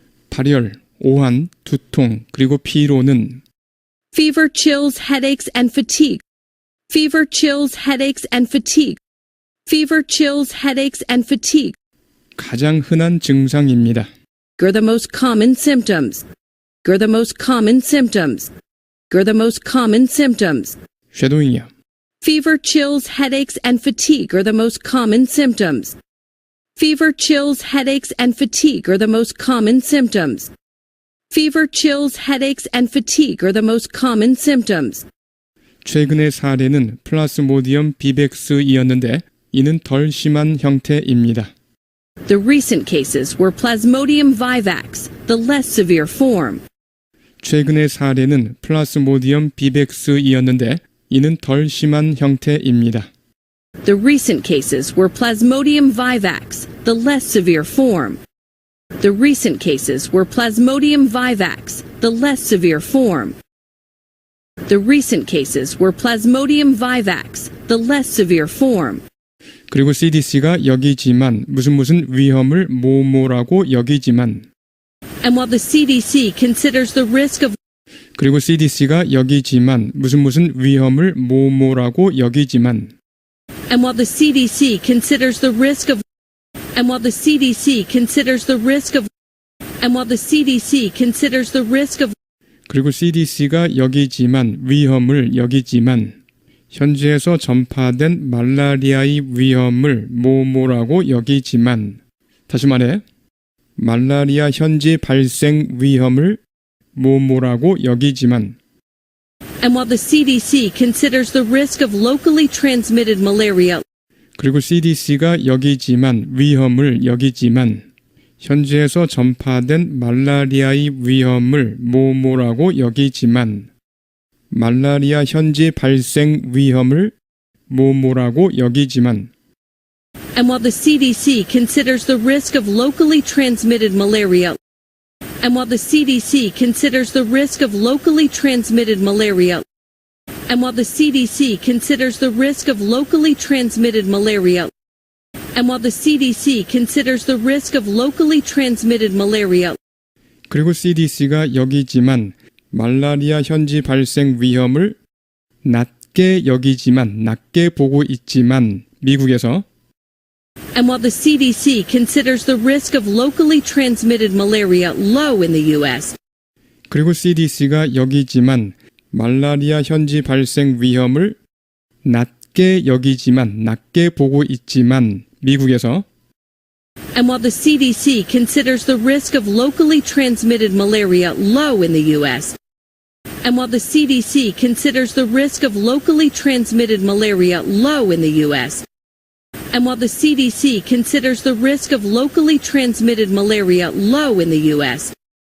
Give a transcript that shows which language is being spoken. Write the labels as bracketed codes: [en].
[ko] 발열, 오한, 두통, 그리고 피로는 [en] Fever, chills, headaches, and fatigue. Fever, chills, headaches, and fatigue. Fever, chills, headaches, and fatigue [ko] 가장 흔한 증상입니다. [en] are the most common symptoms. Are the most common symptoms. Are the most common symptoms. [ko] 쉐도잉이요. [en] Fever, chills, headaches, and fatigue are the most common symptoms. Fever, chills, headaches, and fatigue are the most common symptoms. Fever, chills, headaches, and fatigue are the most common symptoms. [ko] 최근의 사례는 플라스모디엄 비백스이었는데 이는 덜 심한 형태입니다. [en] The recent cases were Plasmodium vivax, the less severe form. [ko] 최근의 사례는 플라스모디엄 비백스이었는데 이는 덜 심한 형태입니다. [en] The recent cases were Plasmodium vivax, the less severe form. The recent cases were Plasmodium vivax, the less severe form. The recent cases were Plasmodium vivax, the less severe form. [ko] 그리고 CDC가 여기지만 무슨 위험을 뭐뭐라고 여기지만 [en] And while the CDC considers the risk of [ko] 그리고 CDC가 여기지만 무슨 위험을 뭐뭐라고 여기지만 [en] And while the CDC considers the risk of And while the CDC considers the risk of And while the CDC considers the risk of [ko] 그리고 CDC가 여기지만 위험을 여기지만 현지에서 전파된 말라리아의 위험을 뭐뭐라고 여기지만 다시 말해 말라리아 현지 발생 위험을 뭐뭐라고 여기지만 [en] And while the CDC considers the risk of locally transmitted malaria [ko] 그리고 CDC가 여기지만 위험을 여기지만 현지에서 전파된 말라리아의 위험을 뭐뭐라고 여기지만 말라리아 현지 발생 위험을 뭐뭐라고 여기지만 [en] And while the CDC considers the risk of locally transmitted malaria And while the CDC considers the risk of locally transmitted malaria And while the CDC considers the risk of locally transmitted malaria And while the CDC considers the risk of locally transmitted malaria [ko] 그리고 CDC가 여기지만 말라리아 현지 발생 위험을 낮게 여기지만 낮게 보고 있지만 미국에서 [en] And while the CDC considers the risk of locally transmitted malaria low in the U.S. [ko] 그리고 CDC가 여기지만 말라리아 현지 발생 위험을 낮게 여기지만 낮게 보고 있지만 미국에서 [en] And while the CDC considers the risk of locally transmitted malaria low in the U.S. And while the CDC considers the risk of locally transmitted malaria low in the U.S. And while the CDC considers the risk of locally transmitted malaria low in the U.S.,